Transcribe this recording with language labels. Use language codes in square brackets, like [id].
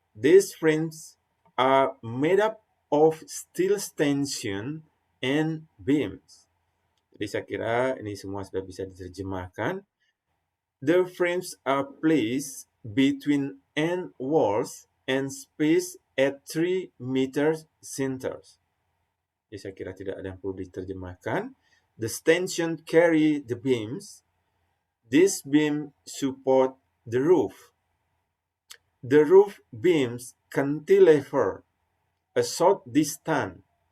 [en] These frames are made up of steel stanchion and beams. [id] Jadi saya kira ini semua sudah bisa diterjemahkan. [en] The frames are placed between end walls and spaced at 3 meters centers. [id] Jadi saya kira tidak ada yang perlu diterjemahkan. [en] The stanchion carry the beams. This beam support the roof. The roof beams cantilever a short distance.